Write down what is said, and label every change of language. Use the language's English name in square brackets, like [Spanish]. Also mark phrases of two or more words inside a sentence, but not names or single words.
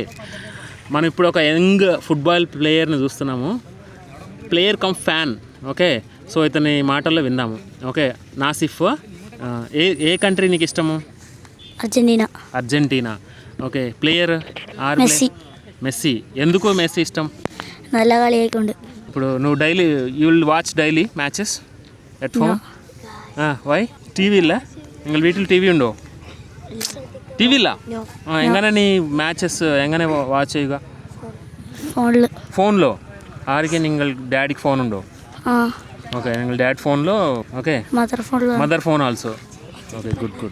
[Telugu] మనం ఇప్పుడు ఒక [English] young football player [Telugu] చూస్తున్నాము. [English] player cum fan. [Telugu] ఓకే. సో ఇతని మాటల్లో విందాము. ఓకే. నాసిఫ్, ఏ కంట్రీ నీకు ఇష్టము? అర్జెంటీనా. ఓకే. [English] player or [Telugu] మెస్సీ. ఎందుకు మెస్సీ ఇష్టం? [Malayalam] നല്ല കളിയായിക്കൊണ്ട്. [English] ఇప్పుడు నువ్వు daily you will watch daily matches at home? [Malayalam] വൈ? ടി വി ഇല്ല? നിങ്ങൾ വീട്ടിൽ ടി വി ഉണ്ടോ? ടി വി ഇല്ല? എങ്ങനെ നീ മാച്ചസ് എങ്ങനെ വാച്ച് ചെയ്യുക? ഫോണിലോ? ആർക്ക് നിങ്ങൾ ഡാഡിക്ക് ഫോൺ ഉണ്ടോ? ഓക്കെ. നിങ്ങൾ ഡാഡ് ഫോണിലോ? ഓക്കെ. [English] mother phone also? [Malayalam] ഓക്കെ. ഗുഡ്.